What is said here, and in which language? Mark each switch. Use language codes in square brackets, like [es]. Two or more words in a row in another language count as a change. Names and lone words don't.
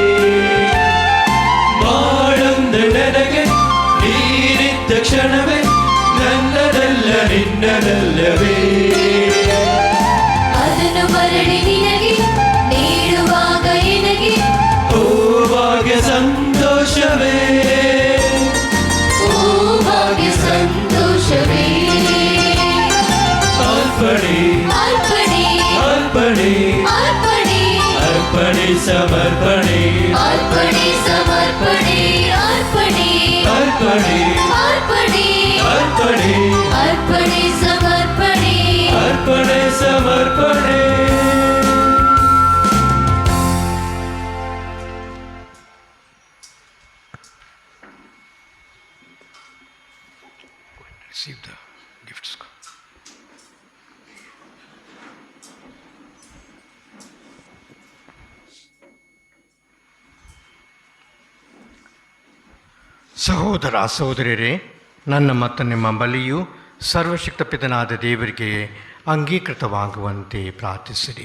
[kn] ಬಾಳೊಂದು ನನಗೆ ನೀನಿದ್ದ ಕ್ಷಣವೇ ನನ್ನದಲ್ಲ ನಿನ್ನದಲ್ಲವೇ. ಅದನ್ನು ಮರಳಿ ನಿನಗೆ ನೀಡುವಾಗ ಎನಗೆ ಓ ಭಾಗ್ಯ ಸಂತೋಷವೇ, ಓ ಭಾಗ್ಯ ಸಂತೋಷವೇ. ಅರ್ಪಣೆ ಅರ್ಪಣೆ ಅರ್ಪಣೆ ಅರ್ಪಣೆ ಅರ್ಪಣೆ ಸಮರ್ಪಣೆ ಅರ್ಪಣೆ ಸಮರ್ಪಣೆ ಅರ್ಪಣೆ ಅರ್ಪಣೆ ಅರ್ಪಣೆ ಅರ್ಪಣೆ ಅರ್ಪಣೆ ಸಮರ್ಪಣೆ ಅರ್ಪಣೆ ಸಮರ್ಪಣೆ. [en] Receive the gifts. [kn] ಸಹೋದರ ಸಹೋದರಿಯರೇ, ನನ್ನ ಮತ್ತು ನಿಮ್ಮ ಬಲಿಯು ಸರ್ವಶಕ್ತ ಪಿತನಾದ ದೇವರಿಗೆ ಅಂಗೀಕೃತವಾಗುವಂತೆ ಪ್ರಾರ್ಥಿಸಿರಿ.